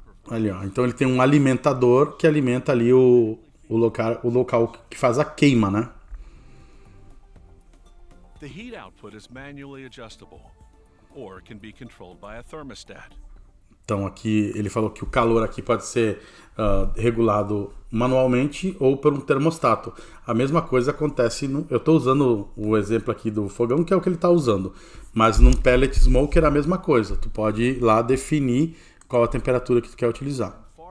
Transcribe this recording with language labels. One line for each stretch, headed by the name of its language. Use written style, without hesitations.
Portuguese: Ali, ó. Então ele tem um alimentador que alimenta ali o local que faz a queima, né?
English: The heat output is manually adjustable or can be controlled by a thermostat.
Portuguese: Então aqui ele falou que o calor aqui pode ser regulado manualmente ou por um termostato. A mesma coisa acontece eu estou usando o exemplo aqui do fogão, que é o que ele está usando, mas num pellet smoker é a mesma coisa. Tu pode ir lá definir qual a temperatura que tu quer utilizar.